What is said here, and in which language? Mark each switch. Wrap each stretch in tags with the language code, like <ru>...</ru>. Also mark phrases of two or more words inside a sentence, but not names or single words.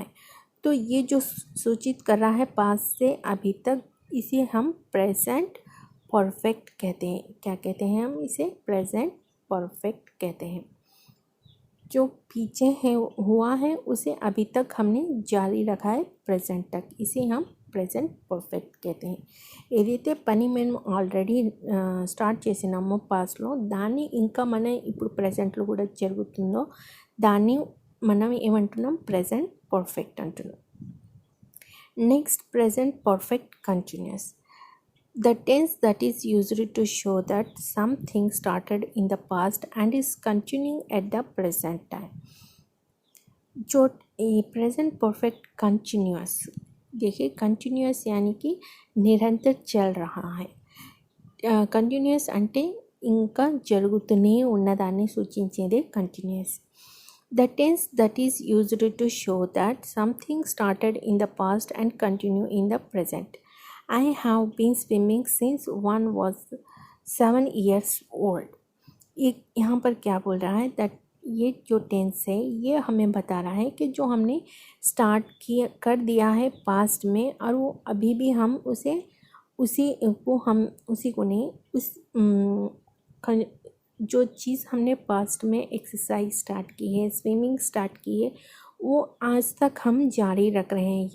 <hi>तो ये जो सूचित कर रहा है पास्ट से अभी तक, इसे हम</hi> <en>present perfect</en> <hi>कहते हैं। क्या कहते हैं हम इसे?</hi> <en>present perfect</en> <hi>कहते हैं। जो पीछे है हुआ है उसे अभी तक हमने जारी रखा है प्रेजेंट तक, इसे हम</hi> <en>present perfect</en> <hi>कहते हैं।</hi> <te>ఏదైతే పని మేము</te> <en>already start</en> <te>చేసినామో పాస్ట్లో, దాన్ని ఇంకా మనం ఇప్పుడు ప్రెజెంట్లో కూడా జరుగుతుందో దాన్ని మనం ఏమంటున్నాం?</te> <en>present perfect అంటున్నాం। next present perfect continuous, the tense that is used to show that something started in the past and is continuing at the present time।</en> <hi>जो</hi> <en>present perfect continuous,</en> <hi>देखिए कंटिन्यूअस यानी कि నిరంతర चल रहा है।</hi> <te>కంటిన్యూస్ అంటే ఇంకా జరుగుతూనే ఉన్నదాన్ని సూచించేదే కంటిన్యూస్।</te> <en>The tense that is used to show that something started in the past and continue in the present. I have been swimming since one was 7 years old।</en> <hi>यहाँ पर क्या बोल रहा है? दैट ये जो टेंस है ये हमें बता रहा है कि जो हमने स्टार्ट कर दिया है पास्ट में और वो अभी भी हम उसी को नहीं जो चीज़ हमने पास्ट में</hi> <en>exercise start</en> <hi>की है,</hi> <en>swimming start</en> <hi>की है, वो आज तक हम जारी रख रहे हैं।</hi>